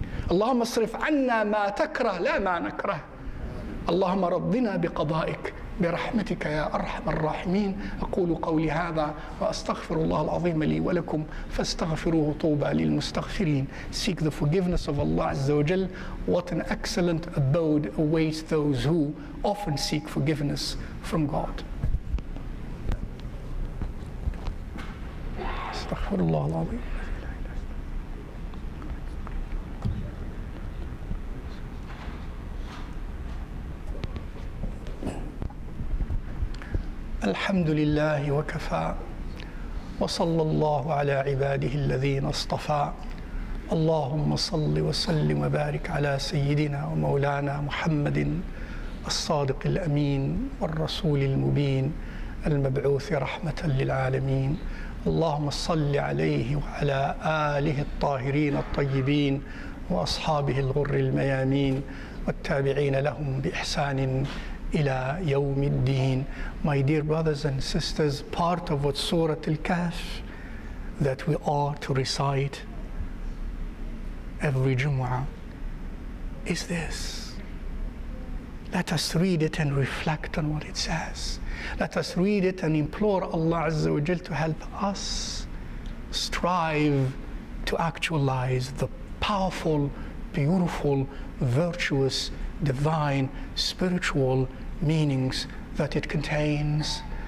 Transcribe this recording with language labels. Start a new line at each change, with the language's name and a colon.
Arabic: اللهم اصرف عنا ما تكره لا ما نكره. اللهم رضنا بقضائك برحمتك يا أرحم الراحمين. أقول قولي هذا وأستغفر الله العظيم لي ولكم فاستغفروه طوبى للمستغفرين.
English: Seek the forgiveness of Allah Azza wa Jal. What an excellent abode awaits those who often seek forgiveness from God.
Arabic: أستغفر الله العظيم. الحمد لله وكفى وصلى الله على عباده الذين اصطفى. اللهم صل وسلم وبارك على سيدنا ومولانا محمد الصادق الأمين والرسول المبين المبعوث رحمة للعالمين. اللهم صل عليه وعلى آله الطاهرين الطيبين وأصحابه الغر الميامين والتابعين لهم بإحسان إلى يوم الدين.
English: My dear brothers and sisters, part of what Surah Al-Kahf that we are to recite every Jumu'ah is this. Let us read it and reflect on what it says. Let us read it and implore Allah Azza wa Jal to help us strive to actualize the powerful, beautiful, virtuous, divine, spiritual meanings that it contains.